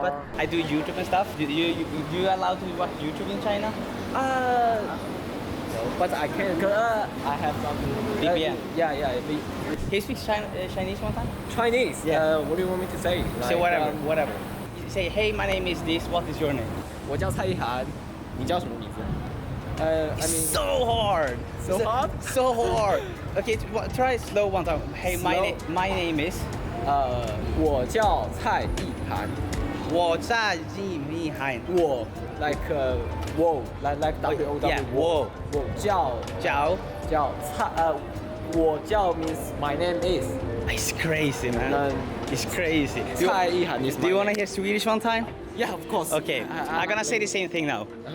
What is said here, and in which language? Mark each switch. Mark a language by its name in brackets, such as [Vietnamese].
[English] But I do YouTube and stuff. You allowed to watch YouTube in China? No, but I can. I have some VPN. Yeah. Can you speak Chinese one time? Chinese. Yeah. What do you want me to say? Say whatever. You say, hey, my name is this. What is your name? [Chinese] 我叫蔡一涵，你叫什么名字？ [English] I mean. So hard. So hard? So hard. Okay, try it slow one time. Hey, my name is. [Chinese] 我叫蔡一涵。我叫易涵。 [English] 我 like whoa like W-O-W. Yeah, whoa. [Chinese] 我叫蔡我叫 [English] means my name is. It's crazy, man. It's crazy. 蔡一涵 is. Do you want to hear Swedish one time? Yeah, of course. Okay, I'm gonna say the same thing now.